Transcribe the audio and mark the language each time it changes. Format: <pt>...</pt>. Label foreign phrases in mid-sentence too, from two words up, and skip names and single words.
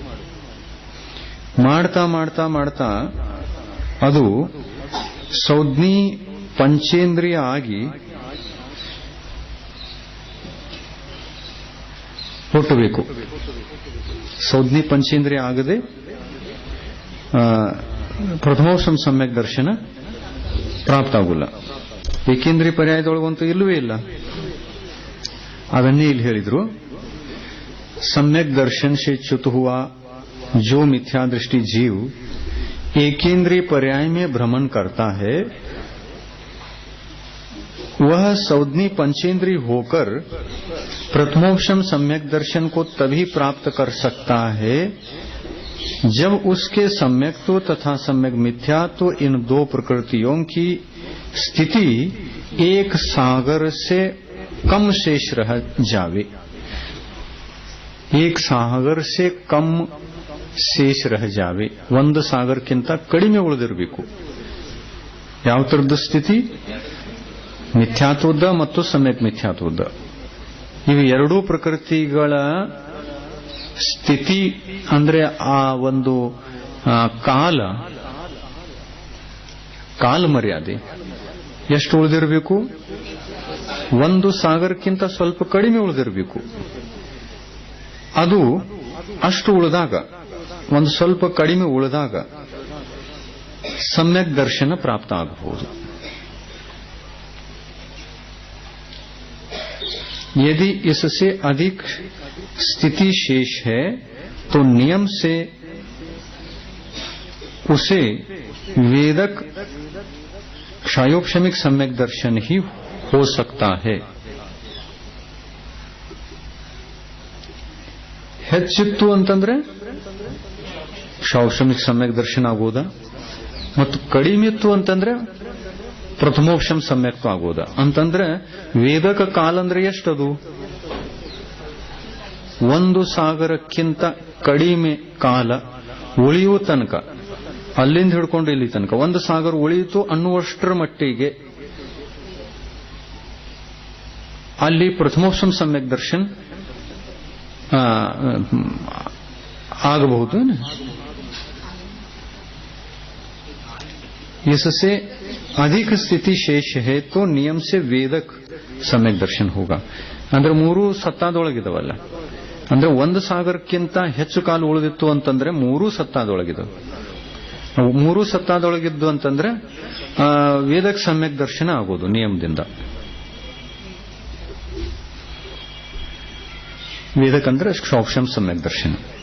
<kn>ಮಾಡ್ತಾ ಮಾಡ್ತಾ ಮಾಡ್ತಾ ಅದು ಸಂಜ್ಞಿ ಪಂಚೇಂದ್ರಿಯ ಆಗಿ ಹುಟ್ಟಬೇಕು. ಸಂಜ್ಞಿ ಪಂಚೇಂದ್ರಿಯ ಆಗದೆ ಪ್ರಥಮೋಪಶಮ ಸಮ್ಯಕ್ ದರ್ಶನ ಪ್ರಾಪ್ತ ಆಗುಲ್ಲ. ಏಕೇಂದ್ರಿಯ ಪರ್ಯಾಯದೊಳಗಂತೂ ಇಲ್ಲವೇ ಇಲ್ಲ. ಅದನ್ನೇ ಇಲ್ಲಿ ಹೇಳಿದ್ರು,</kn> <hi>सम्यक दर्शन से च्युत हुआ जो मिथ्या दृष्टि जीव एकेंद्रीय पर्याय में भ्रमण करता है, वह सौद्नी पंचेंद्रीय होकर प्रथमोपशम सम्यक दर्शन को तभी प्राप्त कर सकता है जब उसके सम्यक्त्व तथा सम्यक मिथ्यात्व इन दो प्रकृतियों की स्थिति एक सागर से कम शेष रह जावे. एक सागर से कम शेष रह जावे.</hi> <kn>ಒಂದು ಸಾಗರಕ್ಕಿಂತ ಕಡಿಮೆ ಉಳಿದಿರಬೇಕು. ಯಾವ ತರದ ಸ್ಥಿತಿ? ಮಿಥ್ಯಾತ್ವದ ಮತ್ತು ಸಮ್ಯಕ್ ಮಿಥ್ಯಾತ್ವದ. ಇವು ಎರಡೂ ಪ್ರಕೃತಿಗಳ ಸ್ಥಿತಿ ಅಂದ್ರೆ ಆ ಒಂದು ಕಾಲ ಮರ್ಯಾದೆ ಎಷ್ಟು ಉಳಿದಿರಬೇಕು? ಒಂದು ಸಾಗರಕ್ಕಿಂತ ಸ್ವಲ್ಪ ಕಡಿಮೆ ಉಳಿದಿರಬೇಕು. ಅದು ಅಷ್ಟು ಉಳಿದಾಗ, ಒಂದು ಸ್ವಲ್ಪ ಕಡಿಮೆ ಉಳಿದಾಗ सम्यक दर्शन प्राप्त ಆಗಬಹುದು.</kn> <hi>यदि इससे अधिक स्थिति शेष है तो नियम से उसे वेदक क्षयोपशमिक सम्यक दर्शन ही हो सकता है.</hi> <kn>ಹೆಚ್ಚಿತ್ತು ಅಂತಂದ್ರೆ ಕ್ಷೌಷಮಿಕ್ ಸಮ್ಯಕ್ ದರ್ಶನ ಆಗೋದಾ, ಮತ್ತು ಕಡಿಮೆ ಇತ್ತು ಅಂತಂದ್ರೆ ಪ್ರಥಮೋಪಶಮ ಸಮ್ಯಕ್ತ್ವ ಆಗೋದಾ ಅಂತಂದ್ರೆ ವೇದಕ ಕಾಲ ಅಂದ್ರೆ ಎಷ್ಟದು? ಒಂದು ಸಾಗರಕ್ಕಿಂತ ಕಡಿಮೆ ಕಾಲ ಉಳಿಯುವ ತನಕ, ಅಲ್ಲಿಂದ ಹಿಡ್ಕೊಂಡು ಇಲ್ಲಿ ತನಕ ಒಂದು ಸಾಗರ ಉಳಿಯಿತು ಅನ್ನುವಷ್ಟರ ಮಟ್ಟಿಗೆ ಅಲ್ಲಿ ಪ್ರಥಮೋಪಶಮ ಸಮ್ಯಕ್ ದರ್ಶನ ಆಗಬಹುದು.</kn> <hi>इससे अधिक स्थिति शेष है तो नियम से वेदक सम्यक दर्शन होगा.</hi> <kn>ಅಂದ್ರೆ ಮೂರು ಸತ್ತಾದೊಳಗಿದವಲ್ಲ, ಅಂದ್ರೆ ಒಂದು ಸಾಗರಕ್ಕಿಂತ ಹೆಚ್ಚು ಕಾಲ ಉಳಿದಿತ್ತು ಅಂತಂದ್ರೆ ಮೂರು ಸತ್ತಾದೊಳಗಿದವು. ಮೂರು ಸತ್ತಾದೊಳಗಿದ್ದು ಅಂತಂದ್ರೆ ವೇದಕ್ ಸಮ್ಯಕ್ ದರ್ಶನ ಆಗೋದು ನಿಯಮದಿಂದ. ವೇದಕ್ ಅಂದ್ರೆ ಕ್ಷೌಷಮ ಸಮ್ಯಕ್ ದರ್ಶನ.</kn>